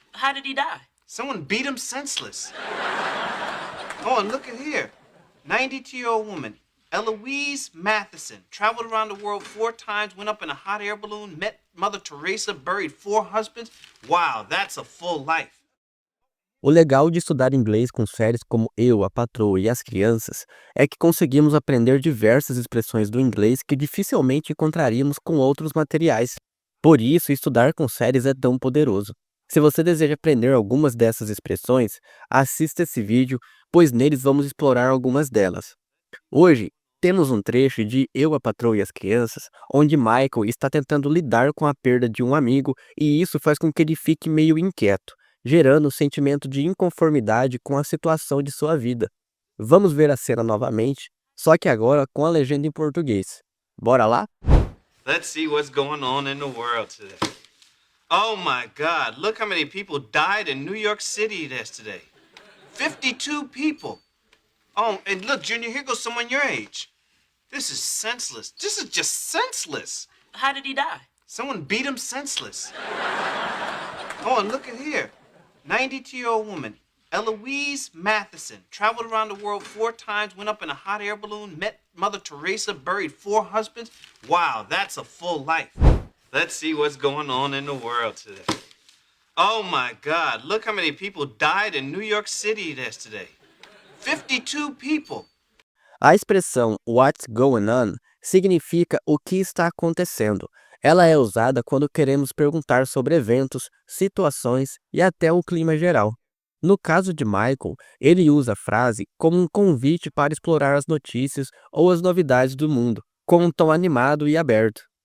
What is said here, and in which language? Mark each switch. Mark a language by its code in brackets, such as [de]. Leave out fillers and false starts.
[en] How did he die? Someone beat him senseless. Oh, and look at here. 92-year-old woman, Eloise Matheson, traveled around the world 4 times, went up in a hot air balloon, met Mother Teresa, buried 4 husbands. Wow, that's a full life. [pt] O legal de estudar inglês com séries como Eu, a Patroa e As Crianças é que conseguimos aprender diversas expressões do inglês que dificilmente encontraríamos com outros materiais. Por isso, estudar com séries é tão poderoso. Se você deseja aprender algumas dessas expressões, assista esse vídeo, pois neles vamos explorar algumas delas. Hoje, temos um trecho de Eu, a Patroa e as Crianças, onde Michael está tentando lidar com a perda de um amigo e isso faz com que ele fique meio inquieto, gerando um sentimento de inconformidade com a situação de sua vida. Vamos ver a cena novamente, só que agora com a legenda em português. Bora lá? [en] Let's see what's going on in the world today. Oh my God, look how many people died in New York City yesterday. 52 people. Oh, and look, Junior, here goes someone your age. This is senseless. This is just senseless. How did he die? Someone beat him senseless. Oh, and look at here. 92-year-old woman, Eloise Matheson, traveled around the world 4 times, went up in a hot air balloon, met Mother Teresa, buried 4 husbands. Wow, that's a full life. Let's see what's going on in the world today. Oh my God, look how many people died in New York City yesterday. 52 people. [pt] A expressão [en] What's going on [pt] significa o que está acontecendo. Ela é usada quando queremos perguntar sobre eventos, situações e até o clima geral. No caso de Michael, ele usa a frase como um convite para explorar as notícias ou as novidades do mundo, com um tom animado e aberto.